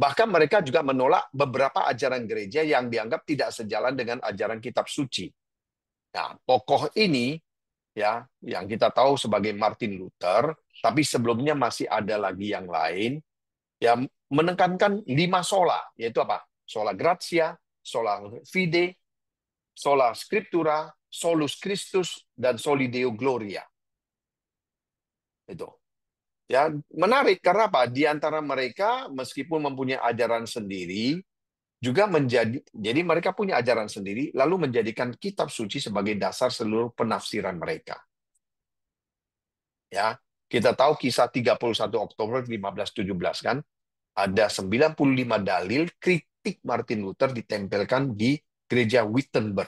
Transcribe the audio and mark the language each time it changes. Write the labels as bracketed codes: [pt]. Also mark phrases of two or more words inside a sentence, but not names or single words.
[id] Bahkan mereka juga menolak beberapa ajaran gereja yang dianggap tidak sejalan dengan ajaran kitab suci. Nah, tokoh ini ya yang kita tahu sebagai Martin Luther, tapi sebelumnya masih ada lagi yang lain yang menekankan 5 sola, yaitu apa? [la] Sola gratia, sola fide, sola scriptura, solus Christus, dan soli Deo gloria. [id] Itu. Ya, menarik karena apa? Di antara mereka meskipun mempunyai ajaran sendiri, juga jadi mereka punya ajaran sendiri lalu menjadikan kitab suci sebagai dasar seluruh penafsiran mereka. Ya, kita tahu kisah 31 Oktober 1517 kan, ada 95 dalil kritik Martin Luther ditempelkan di gereja Wittenberg.